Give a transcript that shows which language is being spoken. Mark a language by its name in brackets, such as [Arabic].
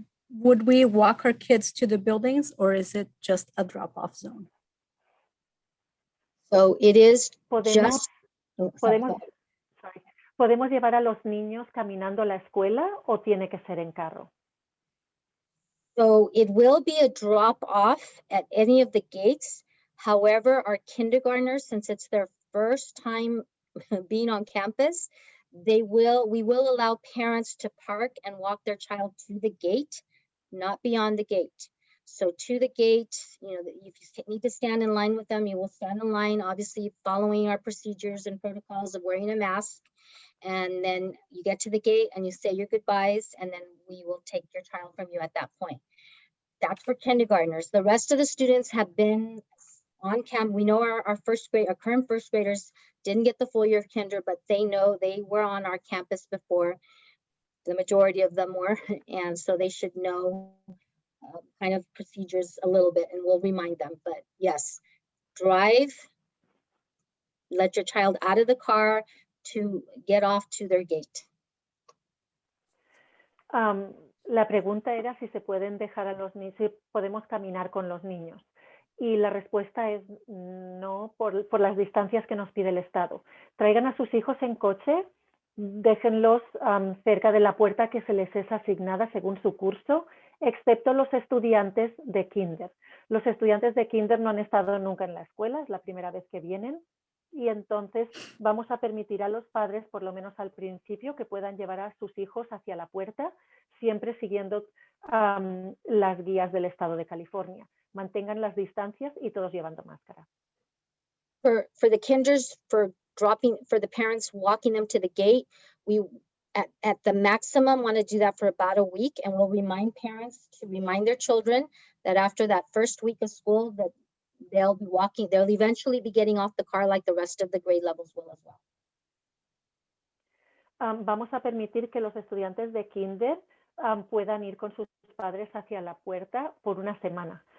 [English] Would we walk our kids to the buildings or is it just a drop-off zone? So it is [Spanish] Podemos, [English] just. Oh, sorry, [Spanish] podemos, [English] go ahead. sorry. [Spanish] ¿Podemos llevar a los niños caminando a la escuela o tiene que ser en carro? [English] So it will be a drop off at any of the gates. However, our kindergartners, since it's their first time being on campus, we will allow parents to park and walk their child to the gate, not beyond the gate. So to the gate, you know, if you need to stand in line with them, you will stand in line, obviously following our procedures and protocols of wearing a mask. And then you get to the gate and you say your goodbyes, and then we will take your child from you at that point. That's for kindergartners. The rest of the students have been on camp. We know our current first graders didn't get the full year of kinder, but they know they were on our campus before. The majority of them were, and so they should know kind of procedures a little bit, and we'll remind them. But yes, drive, let your child out of the car to get off to their gate. [Spanish] La pregunta era si se pueden dejar a los niños, si podemos caminar con los niños. Y la respuesta es no, por las distancias que nos pide el Estado. Traigan a sus hijos en coche, déjenlos cerca de la puerta que se les es asignada según su curso, excepto los estudiantes de kinder. Los estudiantes de kinder no han estado nunca en la escuela, es la primera vez que vienen. Y entonces vamos a permitir a los padres, por lo menos al principio, que puedan llevar a sus hijos hacia la puerta, siempre siguiendo las guías del Estado de California. Mantengan las distancias y todos llevando máscara. [English] For the kinders, for the parents walking them to the gate, we at the maximum want to do that for about a week, and we'll remind parents to remind their children that after that first week of school that they'll eventually be getting off the car like the rest of the grade levels will as well. [Spanish] Vamos a permitir que los estudiantes de kinder puedan ir con sus padres hacia la puerta por una semana.